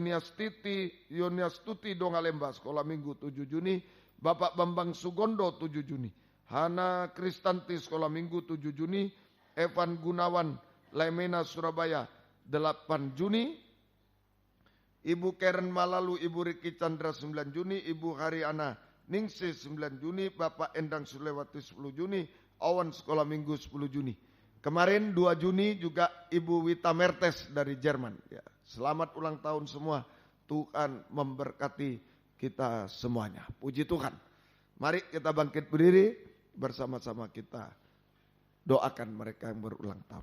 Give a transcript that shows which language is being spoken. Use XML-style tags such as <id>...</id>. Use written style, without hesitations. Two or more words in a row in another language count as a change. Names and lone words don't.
<id>Yuniastuti Dongalemba Sekolah Minggu 7 Juni, Bapak Bambang Sugondo 7 Juni, Hana Kristanti Sekolah Minggu 7 Juni, Evan Gunawan Lemena Surabaya 8 Juni, Ibu Karen Malalu Ibu Riki Chandra 9 Juni, Ibu Haryana Ningsih 9 Juni, Bapak Endang Sulewati 10 Juni, Awan Sekolah Minggu 10 Juni. Kemarin 2 Juni juga Ibu Wita Mertes dari Jerman. Ya, selamat ulang tahun semua. Tuhan memberkati kita semuanya. Puji Tuhan. Mari kita bangkit berdiri bersama-sama kita doakan mereka yang berulang tahun.</id>